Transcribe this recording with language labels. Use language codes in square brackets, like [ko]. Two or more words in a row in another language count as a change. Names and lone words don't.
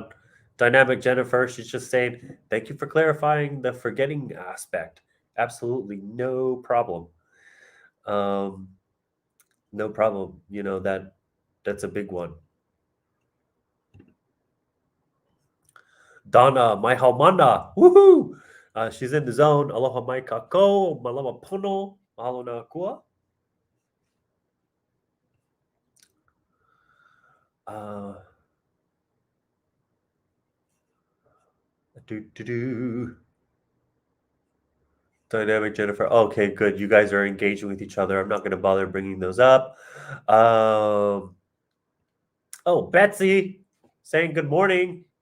[en] Dynamic Jennifer, she's just saying, thank you for clarifying the forgetting aspect. Absolutely no problem. Um, no problem. You know that's a big one. Donna, my haumana, woohoo! She's in the zone. [haw] Aloha mai kako, malama pono, mahalo na kua. Uh, do do do. [en] Dynamic Jennifer. Okay, good. You guys are engaging with each other. I'm not going to bother bringing those up. Oh, Betsy saying good morning.